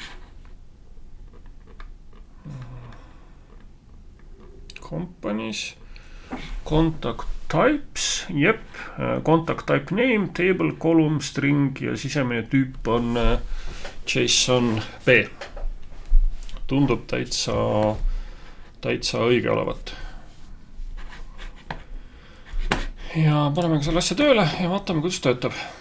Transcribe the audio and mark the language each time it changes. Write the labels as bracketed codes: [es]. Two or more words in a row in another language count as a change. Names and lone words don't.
[en] Companies, contact types, contact type name, table, column, string [et] ja sisemine tüüp on [en] JSON B. [et] Tundub täitsa õige olevat. Ja paneme ka selle asja tööle ja vaatame, kuidas töötab.